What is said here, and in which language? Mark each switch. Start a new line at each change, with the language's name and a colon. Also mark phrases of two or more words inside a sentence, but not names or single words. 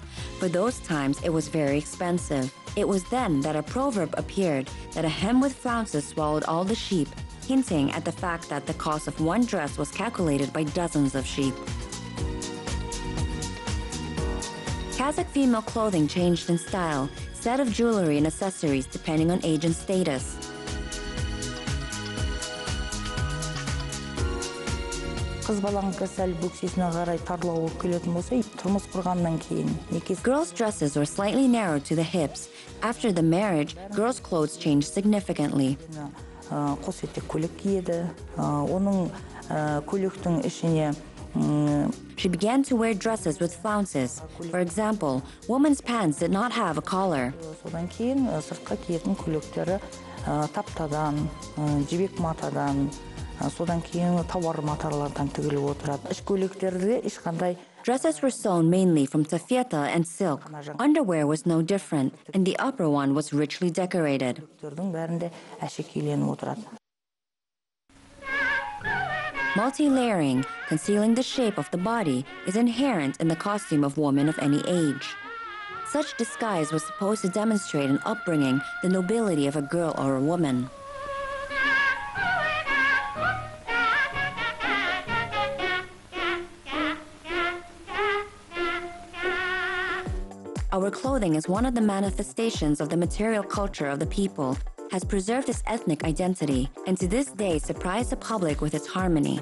English: For those times, it was very expensive. It was then that a proverb appeared that a hem with flounces swallowed all the sheep, hinting at the fact that the cost of one dress was calculated by dozens of sheep. Kazakh female clothing changed in style, set of jewelry and accessories depending on age and status.
Kazakh: Қыз балаңқы сәл бөксесіне қарай тарлау болып келетін болса, тұрмыс құрғаннан кейін некесі.
English: Girls' dresses were slightly narrowed to the hips. After the marriage, girls' clothes changed significantly.
Kazakh: Қос етек көйлек киеді. Оның көйлектің ішіне
English: She began to wear dresses with flounces. For example, women's pants did not have a collar.
Kazakh: Содан кейін сыртқа киетін көйлектері таптадан, жібек матадан, содан кейін тауар маталардан тігіліп отырады. Іш көйлектерде ешқандай.
English: Dresses were sewn mainly from taffeta and silk. Underwear was no different, and the upper one was richly decorated.
Kazakh: Бәрінде әшекейленіп отырады.
English: Multi-layering, concealing the shape of the body, is inherent in the costume of women of any age. Such disguise was supposed to demonstrate an upbringing, the nobility of a girl or a woman. Our clothing is one of the manifestations of the material culture of the people, has preserved its ethnic identity, and to this day surprised the public with its harmony.